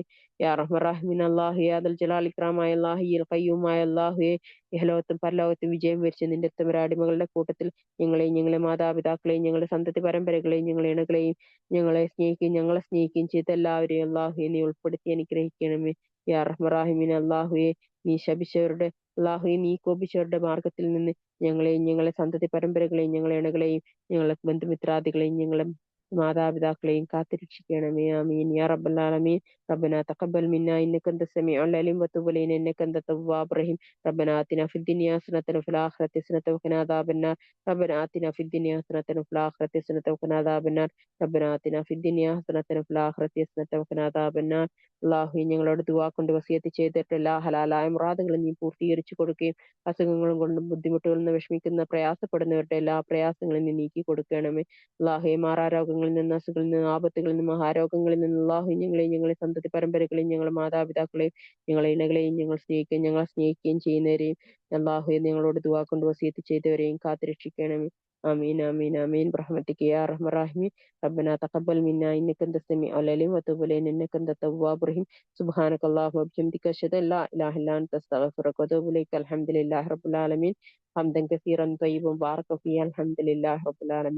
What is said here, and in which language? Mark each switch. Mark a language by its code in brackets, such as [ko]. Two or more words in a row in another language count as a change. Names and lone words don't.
[ar] يا رحمن [ml] അല്ലാഹുവെ അദൽ ജലാൽ ഇക്രാമായ അല്ലാഹു ഹയ്യുൽ ഖയ്യൂമായ അല്ലാഹുവെ ഇഹലോകത്തും പരലോകത്തും വിജയം വരിച്ച നിന്റെ ഉത്തമരാടിമകളുടെ കൂട്ടത്തിൽ ഞങ്ങളെയും ഞങ്ങളെ മാതാപിതാക്കളെയും ഞങ്ങളുടെ സന്തതി പരമ്പരകളെയും ഞങ്ങളെ ഇണകളെയും ഞങ്ങളെ സ്നേഹിക്കുകയും ചെയ്ത എല്ലാവരെയും അല്ലാഹുവെ നീ ഉൾപ്പെടുത്തി അനുഗ്രഹിക്കണമേ. [ar] يا رحمن [ml] അല്ലാഹുവെ നീ ശപിച്ചവരുടെ അല്ലാഹുവെ നീ കോപിച്ചവരുടെ മാർഗത്തിൽ നിന്ന് ഞങ്ങളെയും ഞങ്ങളെ സന്തതി പരമ്പരകളെയും ഞങ്ങളെ ഇണകളെയും ഞങ്ങളെ ബന്ധുമിത്രാദികളെയും ഞങ്ങളെ മാതാപിതാക്കളെയും കാത്തുരക്ഷിക്കണമേ. [ar] آمين يا رب العالمين. ربنا تقبل منا إنك أنت السميع العليم وتب علينا إنك أنت التواب الرحيم. ربنا آتنا في الدنيا حسنة وفي الآخرة حسنة وقنا عذاب النار. ربنا آتنا في الدنيا حسنة وفي الآخرة حسنة وقنا عذاب النار. ربنا آتنا في الدنيا حسنة وفي الآخرة حسنة وقنا عذاب النار. [ml] അള്ളാഹു ഞങ്ങളോട് ദുആ കൊണ്ട് വസിയത്ത് ചെയ്തിട്ട് എല്ലാ ഹലാലായ മുറാദുകളും നീ പൂർത്തീകരിച്ചു കൊടുക്കുകയും അസുഖങ്ങളും കൊണ്ടും ബുദ്ധിമുട്ടുകളിൽ നിന്ന് വിഷമിക്കുന്ന പ്രയാസപ്പെടുന്നവരുടെ എല്ലാ പ്രയാസങ്ങളും നീ നീക്കി കൊടുക്കണമേ. അള്ളാഹുയെ മാറാരോഗങ്ങളിൽ നിന്ന്, അസുഖങ്ങളിൽ നിന്ന്, ആപത്തുകളിൽ നിന്ന്, മഹാരോഗങ്ങളിൽ നിന്ന് അള്ളാഹു ഞങ്ങളെ സന്തതി പരമ്പരകളെയും ഞങ്ങളുടെ മാതാപിതാക്കളെയും ഞങ്ങളെ ഇണകളെയും ഞങ്ങളെ സ്നേഹിക്കുകയും ചെയ്യുന്നവരെയും അള്ളാഹുയെ ഞങ്ങളോട് ദുആ കൊണ്ട് വസിയത്ത് ചെയ്തവരെയും കാത്തുരക്ഷിക്കണമേ. [ar] آمين آمين آمين برحمتك يا أرحم الراحمين. ربنا تقبل منا إنك أنت السميع العليم وتب علينا إنك أنت التواب الرحيم. سبحانك اللهم وبحمدك أشهد أن لا إله إلا أنت أستغفرك وأتوب إليك. الحمد لله رب العالمين حمدا كثيرا طيبا بارك فيه. الحمد لله رب العالمين.